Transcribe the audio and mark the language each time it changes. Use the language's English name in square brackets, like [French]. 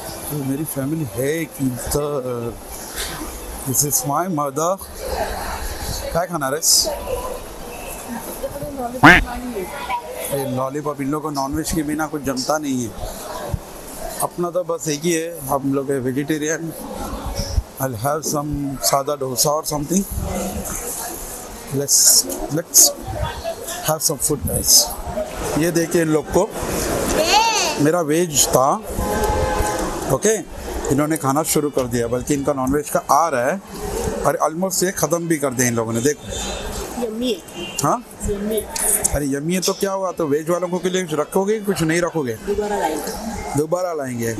[Hindi] तो मेरी फैमिली है कि [English] This is my mother. [Hindi] क्या खाना रे? लॉलीपॉप। इन लोगों को नॉनवेज के बिना कुछ जमता नहीं है। अपना तो बस एक ही है, हम लोग है वेजिटेरियन। [English] I'll have some sada dosa or something. Let's have some food guys। [Hindi] ये देखिए इन लोग को, मेरा वेज था, ओके, इन्होंने खाना शुरू कर दिया, बल्कि इनका नॉनवेज का आ रहा है और ऑलमोस्ट ये ख़त्म भी कर दिया इन लोगों ने। देखो यम्मी है। हाँ अरे यम्मी है तो क्या हुआ, तो वेज वालों के लिए रखोगे कुछ नहीं रखोगे? दोबारा लाएंगे।